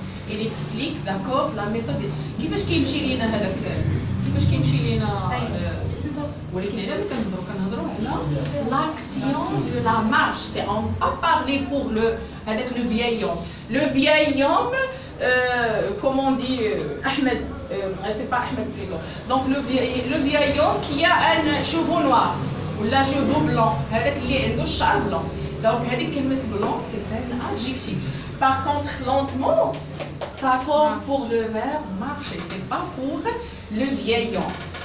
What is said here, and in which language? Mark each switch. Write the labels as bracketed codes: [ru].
[fr] Il explique, d'accord, la méthode. [ar] كيفاش كيمشي لينا هذاك كيفاش كيمشي لينا ولكن هنا ملي كنهضروا على [fr] l'action de la marche. C'est on a parlé pour le avec le vieil homme. Le vieil homme, comment on dit, Ahmed, c'est pas Ahmed plutôt. Donc le vieil homme qui a un cheveu noir ou la cheveu blanc, [ar] هذاك اللي عنده الشعر [fr] blanc. Donc [ar] هذيك كلمة [fr] blanc c'est un adjectif. Par contre lentement ça compte pour le verbe marcher, c'est pas pour le vieil homme.